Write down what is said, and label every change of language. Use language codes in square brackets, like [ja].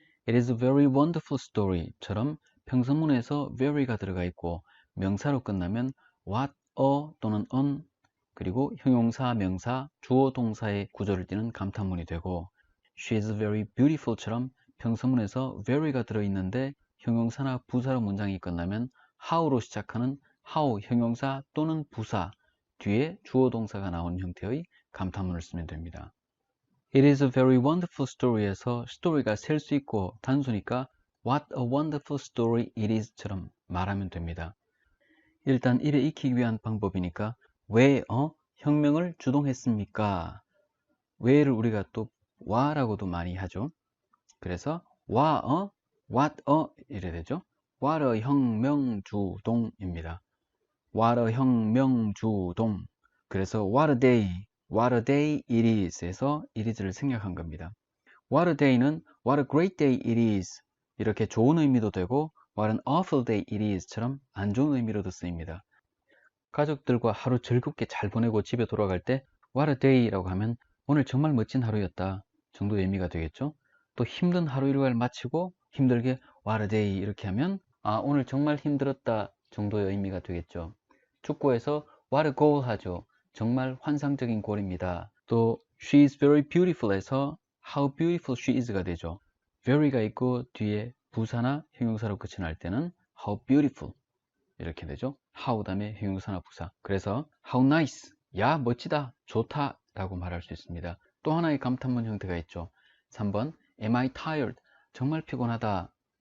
[en] It is a very wonderful story [ko] 처럼 평서문에서 very가 들어가 있고 명사로 끝나면 what, a 또는 an 그리고 형용사, 명사, 주어, 동사의 구조를 띠는 감탄문이 되고 [en] She is very beautiful [ko] 처럼 평서문에서 very가 들어있는데 형용사나 부사로 문장이 끝나면 how로 시작하는 how 형용사 또는 부사 뒤에 주어, 동사가 나오는 형태의 감탄문을 쓰면 됩니다. [en] It is a very wonderful story [ko] 에서 story가 셀 수 있고 단수니까 [en] What a wonderful story it is [ko] 처럼 말하면 됩니다. 일단 이를 익히기 위한 방법이니까 왜 혁명을 주동했습니까? 왜를 우리가 또 why라고도 많이 하죠. 그래서 what a 이래 되죠. [en] What a [ko] 혁명 주동입니다. [en] What a [ko] 혁명주동. 그래서 [en] what a day it is [ko] 에서 it is를 생략한 겁니다. [en] What a day [ko] 는 [en] what a great day it is [ko] 이렇게 좋은 의미도 되고 [en] what an awful day it is [ko] 처럼 안 좋은 의미로도 쓰입니다. 가족들과 하루 즐겁게 잘 보내고 집에 돌아갈 때 [en] what a day [ko] 라고 하면 오늘 정말 멋진 하루였다 정도의 의미가 되겠죠. 또 힘든 하루 일과를 마치고 힘들게 [en] what a day [ko] 이렇게 하면 오늘 정말 힘들었다 정도의 의미가 되겠죠. 축구에서 [en] what a goal [ko] 하죠. 정말 환상적인 골입니다. 또 [en] she is very beautiful [ko] 에서 [en] how beautiful she is [ko] 가 되죠. very가 있고 뒤에 부사나 형용사로 끝이 날 때는 [en] how beautiful [ko] 이렇게 되죠. how 다음에 형용사나 부사. 그래서 [en] how nice, [ko] 야 멋지다, 좋다 라고 말할 수 있습니다. 또 하나의 감탄문 형태가 있죠. 3번 [en] am I tired, [ko] 정말 피곤하다.